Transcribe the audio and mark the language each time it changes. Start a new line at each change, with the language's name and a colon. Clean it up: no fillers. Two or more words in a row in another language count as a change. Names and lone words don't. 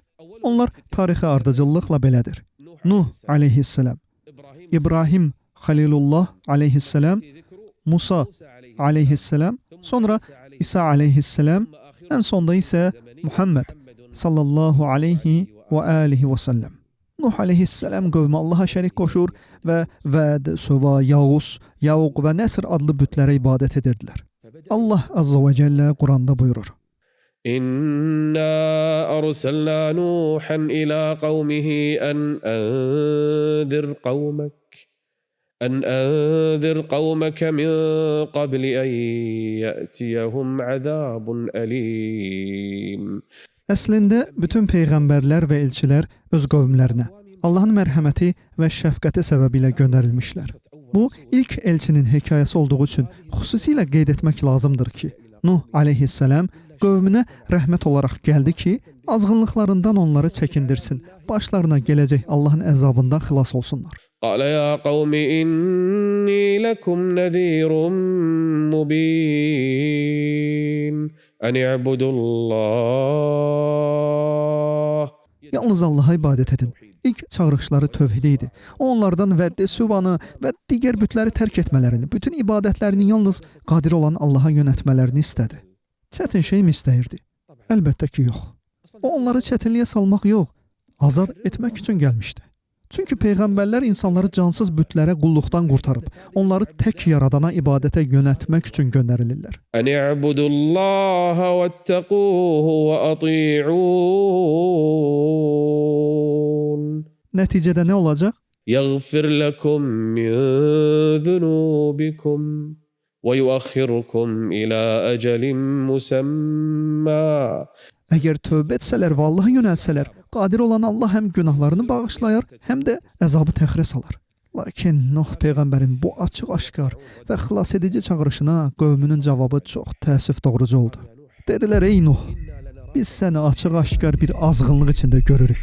Azerbaijani: Onlar tarixi ardıcıllıqla belədir. Nuh aleyhissalam, İbrahim Xalilullah aleyhissalam, Musa aleyhissalam, sonra İsa aleyhissalam, ən sonda isə Muhammed
Arabic: صلى الله عليه وآله وسلم.
Azerbaijani: Nuh aleyhissalam qövmü Allaha şərik qoşur və Vəd, Söva, Yağus, Yauq və Nəsr adlı bütlərə ibadət edirdilər. Allah
Arabic: عز وجل
Azerbaijani: Quranda buyurur.
Arabic: إنا أرسلنا نوحا إلى قومه أن أنذر قومك من قبل أن يأتيهم عذاب أليم.
Azerbaijani: Əslində, bütün peyğəmbərlər və elçilər öz qövmlərinə Allahın mərhəməti və şəfqəti səbəbilə göndərilmişlər. Bu, ilk elçinin hekayəsi olduğu üçün xüsusilə qeyd etmək lazımdır ki, Nuh aleyhissalam qövmünə rəhmət olaraq gəldi ki, azğınlıqlarından onları çəkindirsin, başlarına gələcək Allahın əzabından xilas olsunlar.
Arabic: قال يا قوم إني لكم نذير مبين أن اعبدوا الله.
Azerbaijani: Yalnız Allaha ibadət edin. İlk çağırışları tövhid idi. Onlardan Vəddi, Süvanı və digər bütləri tərk etmələrini, bütün ibadətlərini yalnız qadir olan Allaha yönəltmələrini istədi. Çətin şey mi istəyirdi? Əlbəttə ki, yox. O onları çətinliyə salmaq yox, azad etmək üçün gəlmişdi. Çünki peyğəmbərlər insanları cansız bütlərə qulluqdan qurtarıb, onları tək yaradana ibadətə yönəltmək üçün göndərilirlər.
Arabic: أن اعبدوا الله واتقوه وأطيعون.
Azerbaijani: Nəticədə nə olacaq?
Arabic: يغفر لكم من ذنوبكم ويؤخركم إلى أجل مسمى.
Azerbaijani: Əgər tövbə etsələr və Allaha yönəlsələr, qadir olan Allah həm günahlarını bağışlayar, həm də əzabı təxirə salar. Lakin Nuh peyğəmbərin bu açıq-aşkar və xilas edici çağırışına qövmünün cavabı çox təəssüf doğurucu oldu. Dedilər, ey Nuh, biz səni açıq-aşkar bir azğınlıq içində görürük.